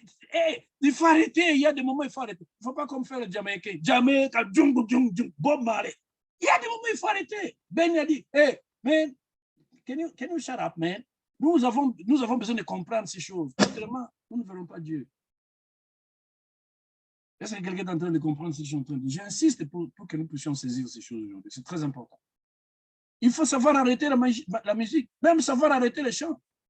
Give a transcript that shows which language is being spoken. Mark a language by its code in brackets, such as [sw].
[fr] Hey, il faut arrêter. Il y a des moments où il faut arrêter. Il ne faut pas comme faire le Jamaïcain. Jamaica, Bob Marley. Il y a des moments où il faut arrêter. Ben a dit, [en] hey, man, can you shut up, man? [fr] Nous avons besoin de comprendre ces choses. Autrement, nous ne verrons pas Dieu. Est-ce que quelqu'un est en train de comprendre ce que je suis en train de dire? J'insiste pour que nous puissions saisir ces choses aujourd'hui. C'est très important. Il faut savoir arrêter la musique, même savoir arrêter les chants.